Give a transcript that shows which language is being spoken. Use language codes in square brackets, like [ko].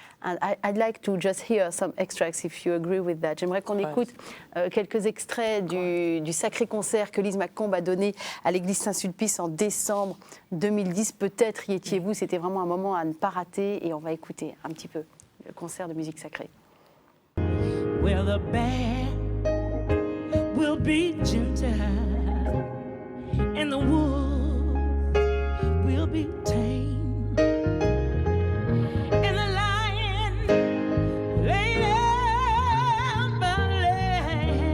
[en] And I'd like to just hear some extracts if you agree with that. [fr] J'aimerais qu'on écoute quelques extraits du sacré concert que Lise McComb a donné à l'église Saint-Sulpice en décembre 2010. Peut-être y étiez-vous, c'était vraiment un moment à ne pas rater et on va écouter un petit peu le concert de musique sacrée. [en] Well, the bear will be gentle, and the wolf will be tame, and the lion lay down by lamb,